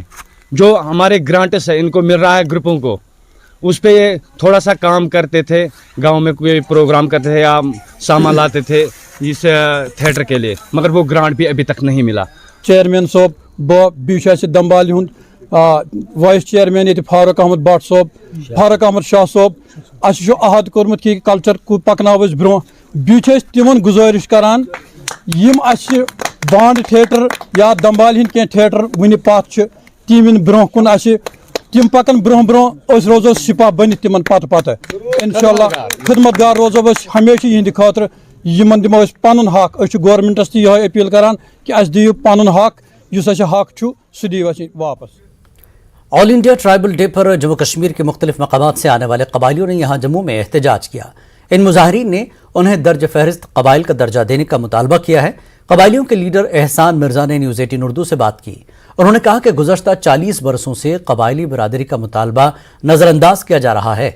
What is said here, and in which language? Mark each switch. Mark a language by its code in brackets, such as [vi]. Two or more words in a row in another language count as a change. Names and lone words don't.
[ur] جو ہمارے گرانٹس ہے ان کو مل رہا ہے گروپوں کو، اس پہ یہ تھوڑا سا کام کرتے تھے، گاؤں میں کوئی پروگرام کرتے تھے یا سامان لاتے تھے اس تھیٹر کے لیے، مگر وہ گرانٹ بھی ابھی تک نہیں ملا۔ [ks] چیئرمین صاحب بیچ دمبال ہند وائس چیئرمین یہ فاروق احمد بٹ صاحب، فاروق احمد شاہ صاحب، اچھا عہد کورمت کہ کلچر کو پکناو برو، بیچ تمن گزارش کران یم اچھے بانڈ تھیٹر یا دمبال ہند کی تھیٹر ون پات تم برو کن تم پکن برو برو روزو سپاہ بنت تمن پتہ انشاءاللہ خدمت گار روزو ہمیشہ یہند خاطر یمن دمو پن حق۔ گورمنٹس تہ یہ اپیل کران کہ اس دیو پن حق، اس حق چھ سہ دیو واپس۔ [ur] آل انڈیا ٹرائبل ڈے پر جموں کشمیر کے مختلف مقامات سے آنے والے قبائلیوں نے یہاں جموں میں احتجاج کیا۔ ان مظاہرین نے انہیں درج فہرست قبائل کا درجہ دینے کا مطالبہ کیا ہے۔ قبائلیوں کے لیڈر احسان مرزا نے نیوز 18 اردو سے بات کی۔ انہوں نے کہا کہ گزشتہ 40 برسوں سے قبائلی برادری کا مطالبہ نظر انداز کیا جا رہا ہے۔